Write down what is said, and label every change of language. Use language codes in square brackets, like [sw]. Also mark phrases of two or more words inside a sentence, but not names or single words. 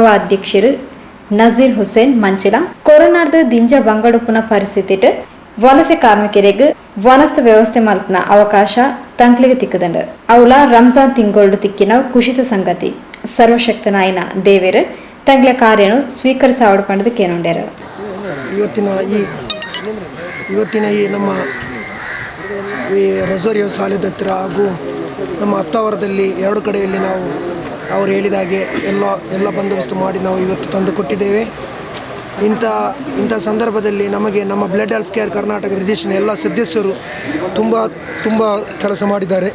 [tcy] ಅಧ್ಯಕ್ಷರು ನಜೀರ್ ಹುಸೇನ್ ಮಂಚಿಲ ಕೊರೋನಾದ ದಿಂಜ ಬಂಗಡುಪುನ ಪರಿಸ್ಥಿತಿಟ್ ವಲಸೆ ಕಾರ್ಮಿಕರಿಗೆ ವನಸ್ಥ ವ್ಯವಸ್ಥೆ ಮಲ್ಪನ ಅವಕಾಶ ತಂಕ್ಲಿಗೆ ತಿಕ್ಕದಂಡ ಅವಲ ರಂಜಾನ್ ತಿಂಗಳು ತಿಕ್ಕಿನ ಕುಶಿತ ಸಂಗತಿ ಸರ್ವಶಕ್ತನಾಯನ ದೇವೇರು ತಂಗ್ಲ ಕಾರ್ಯನು ಸ್ವೀಕರಿಸಾವಡು ಪಂಡದ ಕೇನೊಂಡ್ಯಾರ. [kn] ಇವತ್ತಿನ ಈ ನಮ್ಮ ಈ ರೊಸಾರಿಯೋ ಶಾಲೆದ ಹತ್ರ ಹಾಗೂ ನಮ್ಮ ಹತ್ತಾವರದಲ್ಲಿ ಎರಡು ಕಡೆಯಲ್ಲಿ ನಾವು ಅವರು ಹೇಳಿದಾಗೆ ಎಲ್ಲ ಬಂದೋಬಸ್ತು ಮಾಡಿ ನಾವು ಇವತ್ತು ತಂದು ಕೊಟ್ಟಿದ್ದೇವೆ. ಇಂಥ ಸಂದರ್ಭದಲ್ಲಿ ನಮಗೆ ನಮ್ಮ ಬ್ಲಡ್ ಹೆಲ್ಪ್ ಕೇರ್ ಕರ್ನಾಟಕ ರಿಜಿಸ್ಟ್ರೇಷನ್ ಎಲ್ಲ ಸದಸ್ಯರು ತುಂಬ ಕೆಲಸ ಮಾಡಿದ್ದಾರೆ.